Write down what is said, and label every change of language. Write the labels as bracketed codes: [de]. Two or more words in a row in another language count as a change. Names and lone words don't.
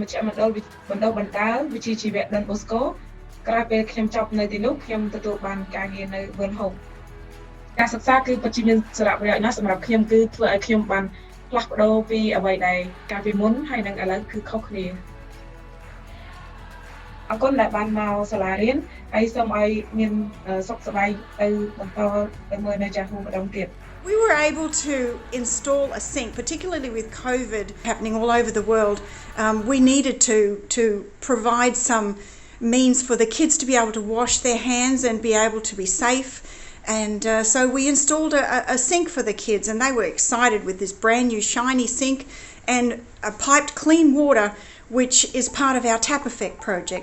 [km] ជ្ឈមណ្ឌលបណ្ដុះបណ្ដាលវិជ្ជាជីវៈដុនបូស្កូក្រោយពេលខ្ញុំចប់នៅទីនោះខ្ញុំទទួលបានការងារនៅ World Hope ការសិក្សាគឺពិតជាមានសារៈប្រយោជន៍ណាស់សម្រាប់ខ្ញុំគឺធ្វើឲ្យខ្ញុំបានផ្លាស់ប្ដូរពីអ្វីដែលកាលពីមុនហើយនឹងឥឡូវគឺខុសគ្នាអរគុណដែលបានមកសាលារៀនហើយសូមឲ្យមានសុខសប្បាយទៅបន្តទៅមើលនៅ Jahoo ម្ដងទៀត [en] We were able to install a sink, particularly with COVID happening all over the world. We needed to provide some means for the kids to be able to wash their hands and be able to be safe. And so we installed a sink for the kids, and they were excited with this brand new shiny sink and a piped clean water, which is part of our Tap Effect project.